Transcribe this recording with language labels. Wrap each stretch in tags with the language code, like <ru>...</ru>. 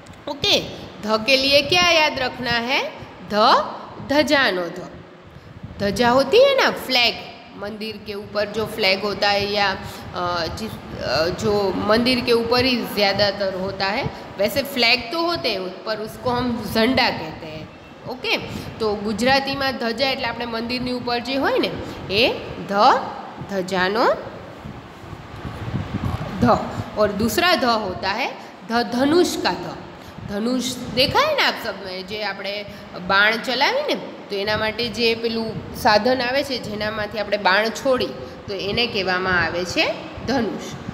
<hi>Okay, ध के लिए क्या याद रखना है, ध धजानो ध। ध्वजा होती है ना, फ्लैग, मंदिर के ऊपर जो फ्लैग होता है, या जो मंदिर के ऊपर ही ज़्यादातर होता है, वैसे फ्लैग तो होते हैं पर उसको हम झंडा कहते हैं। ओके, तो गुजराती में ध्वजा</hi> <gu>એટલે આપણે મંદિરની ઉપર જે હોય ને એ ધજાનો ध।</gu> <hi>और दूसरा ध होता है धनुष का ध। धनुष देखा है ना आप सब में,</hi> <gu>जे આપણે બાણ ચલાવી ને તો એના માટે જે પેલું સાધન આવે છે જેનામાંથી આપણે બાણ છોડી, તો એને કહેવામાં આવે છે ધનુષ।</gu>